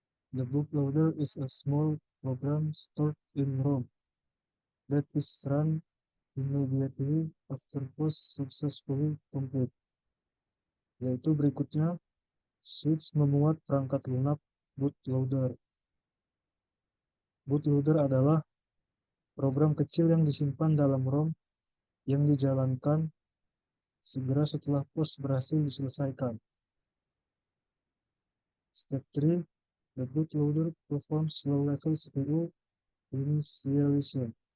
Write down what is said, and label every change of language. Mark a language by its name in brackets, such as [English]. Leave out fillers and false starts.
[English] The bootloader is a small program stored in ROM that is run immediately after post successfully complete. [Indonesian] Yaitu berikutnya, switch memuat perangkat lunak bootloader. Bootloader adalah program kecil yang disimpan dalam ROM yang dijalankan segera setelah post berhasil diselesaikan. [English] Step 3, the bootloader performs low-level CPU initialization.